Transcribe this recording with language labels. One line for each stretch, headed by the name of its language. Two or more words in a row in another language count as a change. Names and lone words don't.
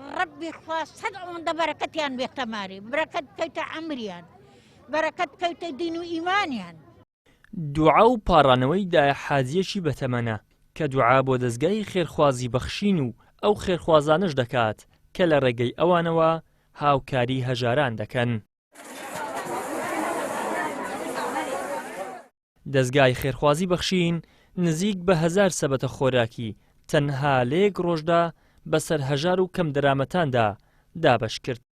Central Kurdish: ربي خواست صد عمر بركتيان بيختماري بركت كيت عمريان بركت كيت دين وإيمانيان. دوعا و پاڕانەوەی داهحاجیەکی بەتەمەنە کە دوعا بۆ دەستگای خێرخوازی بەخشین و ئەو خێرخوازانش دەکات کە لە ڕێگەی ئەوانەوە هاوکاری هەژاران دەکەن. دەستگای خێرخوازی بەخشین نزیک بە 1000 سەبەتە خۆراکی تەنها لە یەک ڕۆژدا بەسەر هەژار و کەم دەرامەتاندا دابەش کرد.